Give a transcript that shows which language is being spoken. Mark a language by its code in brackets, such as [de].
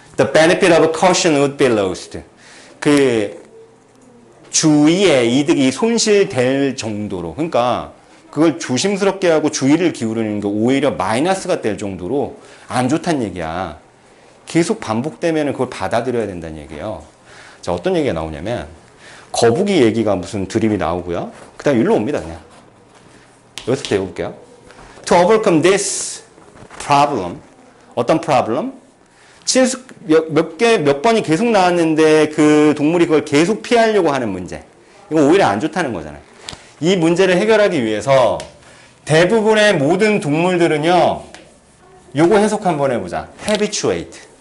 [en] The benefit of caution would be lost. [ko] 그 주의의 이득이 손실될 정도로. 그러니까 그걸 조심스럽게 하고 주의를 기울이는 게 오히려 마이너스가 될 정도로 안 좋다는 얘기야. 계속 반복되면 그걸 받아들여야 된다는 얘기예요. 자, 어떤 얘기가 나오냐면 거북이 얘기가 무슨 드립이 나오고요. 그 다음 일로 옵니다. 그냥. 여기서부터 해볼게요. [en] To overcome this problem. [ko] 어떤 problem? 몇 번이 계속 나왔는데 그 동물이 그걸 계속 피하려고 하는 문제. 이거 오히려 안 좋다는 거잖아요. 이 문제를 해결하기 위해서 대부분의 모든 동물들은요, 요거 해석 한번 해보자. [en] habituate.